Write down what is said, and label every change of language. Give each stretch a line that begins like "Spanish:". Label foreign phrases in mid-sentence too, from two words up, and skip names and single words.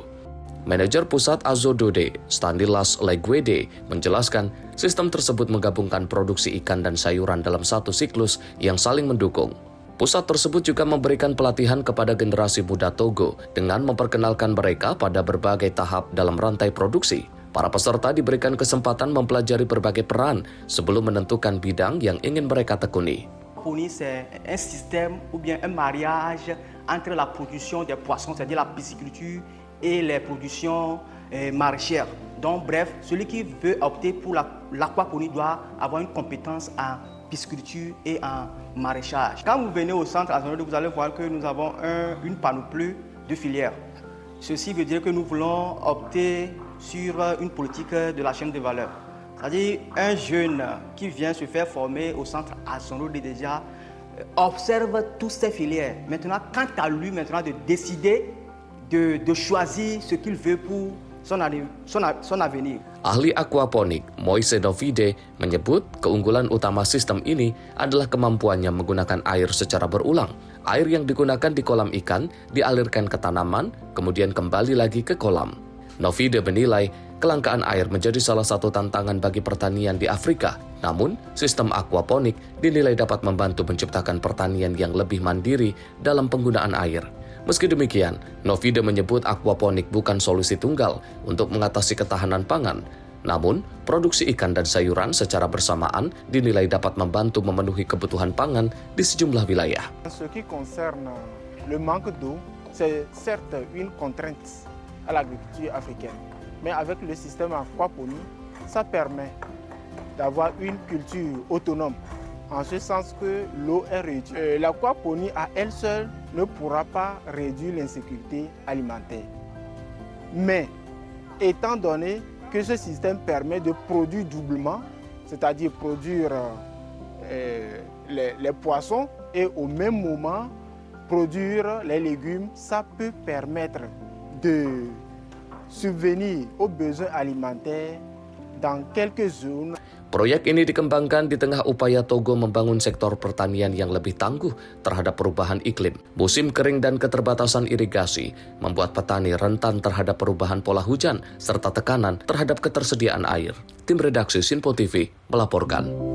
Indonesian: Manajer Pusat Azo Dode, Stanilas Legwede, menjelaskan sistem tersebut menggabungkan produksi ikan dan sayuran dalam satu siklus yang saling mendukung. Pusat tersebut juga memberikan pelatihan kepada generasi muda Togo dengan memperkenalkan mereka pada berbagai tahap dalam rantai produksi. Para peserta diberikan kesempatan mempelajari berbagai peran sebelum menentukan bidang yang ingin mereka tekuni.
French: C'est un système ou bien un mariage entre la production des poissons, c'est-à-dire la pisciculture, et les productions maraîchères. Donc bref, celui qui veut opter pour l'aquaponie doit avoir une compétence en pisciculture et en maraîchage. Quand vous venez au centre Azonode, vous allez voir que nous avons une panoplie de filières. Ceci veut dire que nous voulons opter sur une politique de la chaîne de valeur. C'est-à-dire un jeune qui vient se faire former au centre Azonode déjà observe toutes ces filières. Maintenant, quant à lui maintenant de décider de choisir ce qu'il veut pour son avenir.
Indonesian: Ahli aquaponik Moise Novide menyebut keunggulan utama sistem ini adalah kemampuannya menggunakan air secara berulang. Air yang digunakan di kolam ikan dialirkan ke tanaman, kemudian kembali lagi ke kolam. Novide menilai kelangkaan air menjadi salah satu tantangan bagi pertanian di Afrika. Namun, sistem aquaponik dinilai dapat membantu menciptakan pertanian yang lebih mandiri dalam penggunaan air. Meski demikian, Novide menyebut aquaponik bukan solusi tunggal untuk mengatasi ketahanan pangan. Namun, produksi ikan dan sayuran secara bersamaan dinilai dapat membantu memenuhi kebutuhan pangan di sejumlah wilayah.
French: Ce qui concerne le manque d'eau, c'est certes une contrainte à l'agriculture africaine. Mais avec le système aquaponie, ça permet d'avoir une culture autonome, en ce sens que l'eau est réduite. L'aquaponie à elle seule ne pourra pas réduire l'insécurité alimentaire. Mais étant donné que ce système permet de produire doublement, c'est-à-dire produire les poissons et au même moment produire les légumes, ça peut permettre de subvenir aux besoins alimentaires dans quelques zones.
Indonesian: Proyek ini dikembangkan di tengah upaya Togo membangun sektor pertanian yang lebih tangguh terhadap perubahan iklim. Musim kering dan keterbatasan irigasi membuat petani rentan terhadap perubahan pola hujan serta tekanan terhadap ketersediaan air. Tim redaksi Sinpo TV melaporkan.